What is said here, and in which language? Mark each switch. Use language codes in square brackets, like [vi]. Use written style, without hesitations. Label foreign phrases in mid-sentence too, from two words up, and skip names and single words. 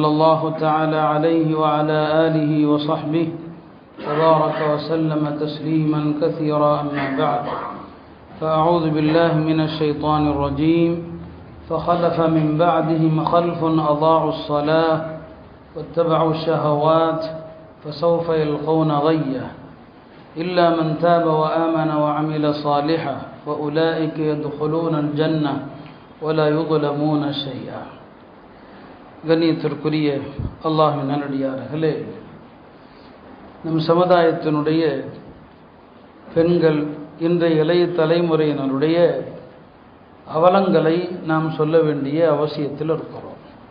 [ar] الله تعالى عليه وعلى آله وصحبه تبارك وسلم تسليما كثيرا أما بعد فأعوذ بالله من الشيطان الرجيم فخلف من بعدهم خلف أضاعوا الصلاة واتبعوا الشهوات فسوف يلقون غيا إلا من تاب وآمن وعمل صالحا وأولئك يدخلون الجنة ولا يظلمون شيئا. [ta] கண்ணியத்திற்குரிய அல்லாஹ்வின் நல்லடியார்களே, நம் சமுதாயத்தினுடைய பெண்கள் இன்றைய இளைய தலைமுறையினருடைய அவலங்களை நாம் சொல்ல வேண்டிய அவசியத்தில் இருக்கிறோம்.